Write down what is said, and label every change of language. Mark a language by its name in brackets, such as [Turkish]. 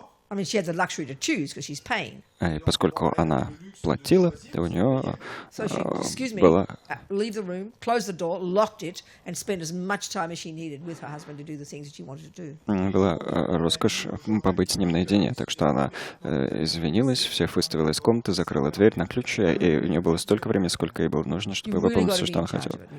[English] I mean, she had the luxury to choose because she's paying. [Russian] И поскольку она платила, то у нее была... [English] leave the room, close the door, locked it, and spend as much time as she needed with her husband to do the things that she wanted to do. [Russian] Была роскошь побыть с ним наедине, так что она извинилась, всех выставила из комнаты, закрыла дверь на ключ, и у нее было столько времени, сколько ей было нужно, чтобы выполнить все, что она хотела.